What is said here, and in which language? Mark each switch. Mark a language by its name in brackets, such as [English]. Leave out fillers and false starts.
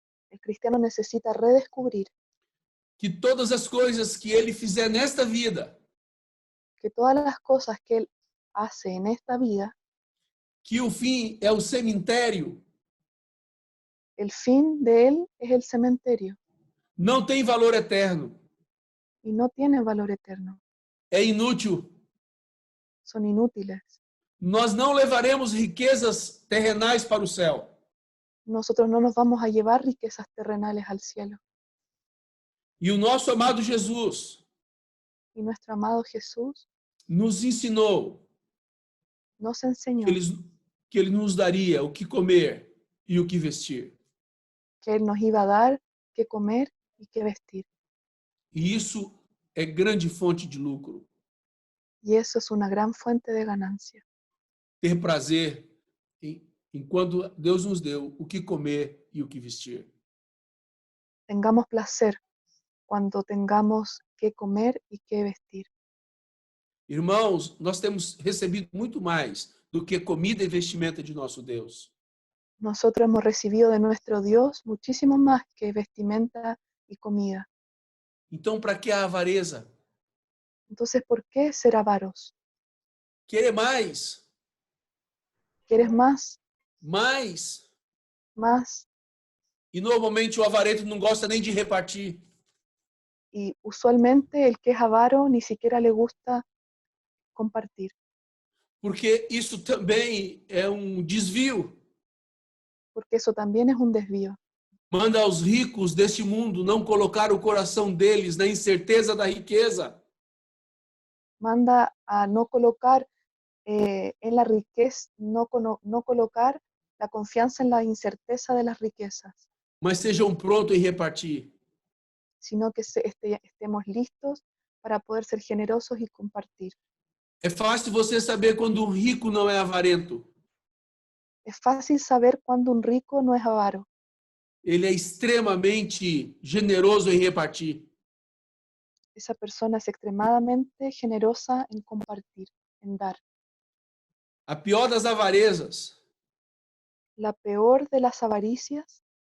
[Spanish] El cristiano necesita redescubrir [Portuguese] que todas as coisas que ele fizer nesta vida, [Spanish] que todas las cosas que él hace en esta vida, [Portuguese] que o fim é o cemitério, [Spanish] el fin de él es el cementerio [Portuguese] não tem valor eterno, [Spanish] y no tiene valor eterno. [Portuguese] é inútil. [Spanish] Son inútiles. [Portuguese] Nós não levaremos riquezas terrenais para o céu. [Spanish] Nosotros no nos vamos a llevar riquezas terrenales al cielo. [Portuguese] E o nosso amado Jesus [Spanish] Y nuestro amado Jesús [Portuguese] nos ensinou [Spanish] nos enseñó [Portuguese] que ele nos daria o que comer e o que vestir. [Spanish] que Él nos iba a dar qué comer y qué vestir. [Portuguese] E isso é grande fonte de lucro. [Spanish] Y eso es una gran fuente de ganancia. [Portuguese] Ter prazer enquanto Deus nos deu o que comer e o que vestir. [Spanish] Tengamos placer cuando tengamos qué comer y qué vestir. [Portuguese] Irmãos, nós temos recebido muito mais do que comida e vestimenta de nosso Deus. [Spanish] Nosotros hemos recibido de nuestro Dios muchísimo más que vestimenta y comida. [Portuguese] Então, para que a avareza? [Spanish] Entonces, ¿por qué ser avaros? [Portuguese] Querer mais, [Spanish] ¿Quieres más? [Portuguese] mais. [Spanish] Más. [Portuguese] E normalmente o avarento não gosta nem de repartir. [Spanish] Y usualmente el que es avaro ni siquiera le gusta compartir. [Portuguese] Porque isso também é desvio. [Spanish] porque eso también es un desvío. [Portuguese] Manda aos ricos deste mundo não colocar o coração deles na incerteza da riqueza, [Spanish] Manda a no colocar en la riqueza, no colocar la confianza en la incerteza de las riquezas, [Portuguese] mas sejam prontos em repartir. [Spanish] sino que estemos listos para poder ser generosos y compartir. [Portuguese] É fácil você saber quando um rico não é avarento. [Spanish] Es fácil saber cuando un rico no es avaro. [Portuguese] Ele é extremamente generoso em repartir. [Spanish] Esa persona es extremadamente generosa en compartir, en dar. [Portuguese] A pior das avarezas [Spanish] La peor de las avaricias